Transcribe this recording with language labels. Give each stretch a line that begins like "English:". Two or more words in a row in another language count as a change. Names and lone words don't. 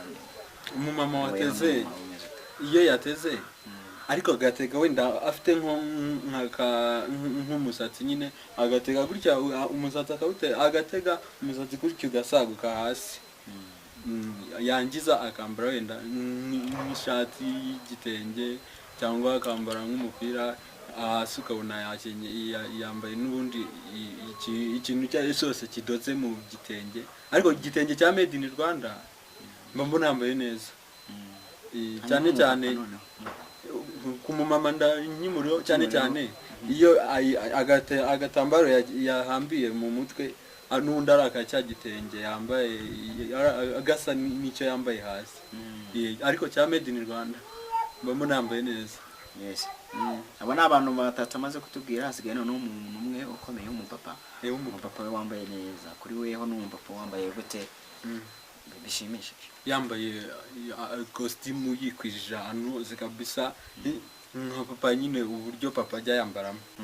Kinyarwanda: umumama wateze iyo yateze ariko agatega wenda afite nk'umusatsi nyine agatega gutya umusatsi agatega umusatsi gutya ugasaguka hasi yangiza akambara wenda nk'ishati y'igitenge cyangwa akambara nk'umupira hasi ukabona yambaye n'ubundi ikintu icyo ari cyose kidoze mu gitenge ariko igitenge cya
English: made in Rwanda
Kinyarwanda: mba mbona yambaye neza cyane cyane ku mumama nyimuriho cyane iyo agatambaro yahambiye mu mutwe n'undi araka cya gitenge yambaye agasa n'icyo yambaye hasi ariko cya
English: made in Rwanda
Kinyarwanda: mba mbona yambaye neza.
English: Yes.
Kinyarwanda: Abo ni abantu batatu amaze kutubwira hasigaye none umuntu umwe ukomeye w'umupapa. Umupapa we wambaye neza kuri weho n'umupapa wambaye gute bishimishije. Yambaye costume yikwijije ahantu kabisa nka papa nyine uburyo papa ajya yambaramo.